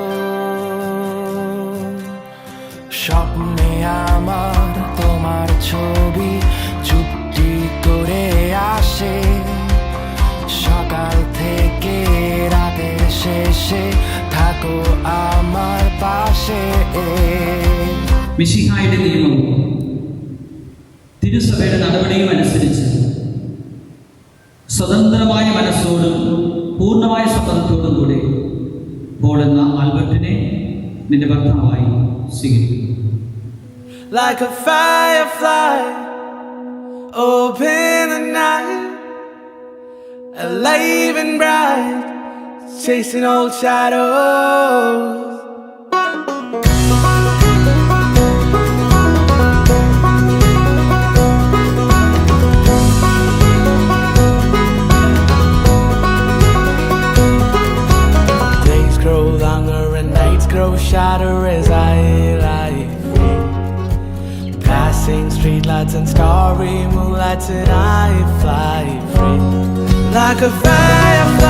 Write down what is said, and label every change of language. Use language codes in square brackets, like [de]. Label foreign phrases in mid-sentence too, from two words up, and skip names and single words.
[bn] স্বপ্নে আমার তোমার ছবি চুপটি করে আসে, সকাল থেকে রাতের শেষে থাকো আমার পাশে। [ml] മിശിഹായുടെ നിയമവും തിരുസഭയുടെ നടപടിയും അനുസരിച്ച് സ്വതന്ത്രമായ മനസ്സോടും പൂർണ്ണമായ സമ്മതത്തോടും കൂടി പോൾ എന്ന ആൽബർട്ടിനെ നിന്റെ ഭർത്താവായി സ്വീകരിക്കുന്നു. [en] Like a firefly, open the night, alive and bright, chasing old shadows. Days grow longer and nights grow shorter as I lie free, passing streetlights and starry moonlights, and I fly free like a fire.